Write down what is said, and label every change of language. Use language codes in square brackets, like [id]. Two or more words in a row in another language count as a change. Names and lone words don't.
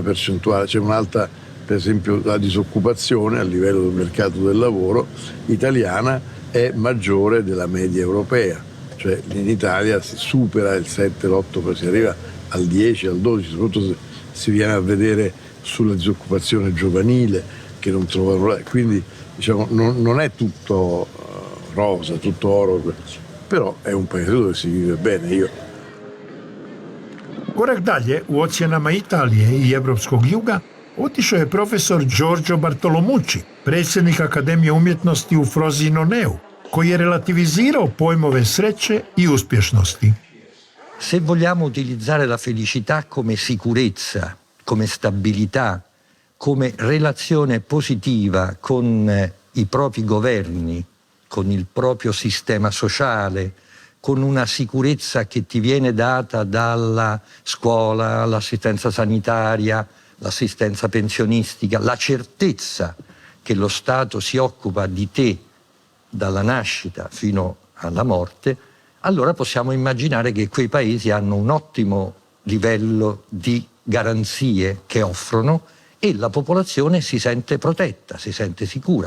[it] percentuale, c'è un'alta, per esempio la disoccupazione a livello del mercato del lavoro italiana è maggiore della media europea, cioè in Italia si supera il 7, l'8, si arriva al 10, al 12, soprattutto se si viene a vedere sulla disoccupazione giovanile che non trovano, quindi diciamo non è tutto rosa, tutto oro, però è un paese dove si vive bene. [hr] Korak dalje u ocjenama Italije i evropskog juga Otišao je profesor Giorgio Bartolomucci, predsjednik Akademije umjetnosti u Frosinoneu, koji je relativizirao pojmove sreće i uspješnosti. [it] Se vogliamo utilizzare la felicità come sicurezza, come stabilità, come relazione positiva con i propri governi, con il proprio sistema sociale, con una sicurezza che ti viene data dalla scuola, l'assistenza sanitaria, l'assistenza pensionistica, la certezza che lo Stato si occupa di te dalla nascita fino alla morte, allora possiamo immaginare che quei paesi hanno un ottimo livello di garanzie che offrono e la popolazione si sente protetta, si sente sicura.